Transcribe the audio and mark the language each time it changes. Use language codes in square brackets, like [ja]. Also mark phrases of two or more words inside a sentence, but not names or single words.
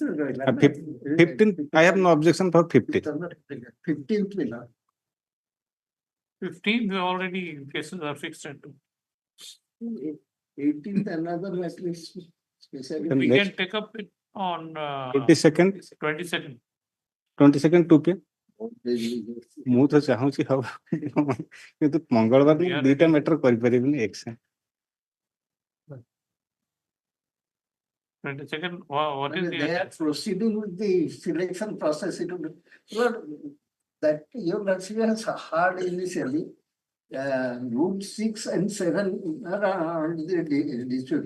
[en] 15th I have no objection for 15th. 15th will have. 15th already cases are fixed at 2. 18th another matter is specially. Then We next- can take up it on 22nd 22nd. 2 p.m. [or] ମୁଁ ତ ଚାହୁଁଛି ହବ କିନ୍ତୁ ମଙ୍ଗଳବାର ଦିନ ଦିଟା ମ୍ୟାଟର କରିପାରିବିନି ଏକ୍ସଚେଞ୍ଜ [en] 22nd, what is They are the? proceeding with the selection process. It will, well, that your lordship has heard initially, rule 6 and 7 are on the dispute.